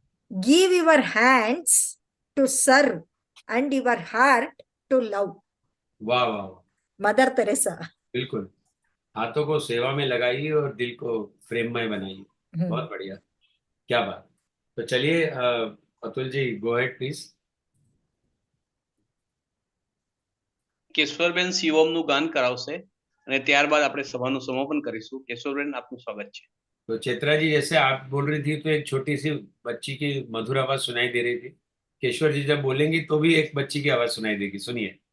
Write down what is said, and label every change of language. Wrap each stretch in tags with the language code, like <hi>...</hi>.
<en>Give your hands to serve and your heart to love.</en> <hi>वाह वाह वाह, mother Teresa. बिल्कुल। हाथों को सेवा में लगाइए और दिल को प्रेममय बनाइए। बहुत बढ़िया, क्या बात। तो चलिए Atul ji,</hi> <en>Go ahead please.</en> <gu>કેશવરબેન શિવમનું ગાન કરાવશે અને ત્યારબાદ આપણે સભાનું સમાપન કરીશું। કેશવરબેન, આપનું સ્વાગત છે।</gu> <hi>तो चैत्रा जी, जैसे आप बोल रही थी तो एक छोटी सी बच्ची की मधुर आवाज सुनाई दे रही थी। केशवर जी जब बोलेंगी तो भी एक बच्ची की आवाज सुनाई देगी, सुनिए।</hi>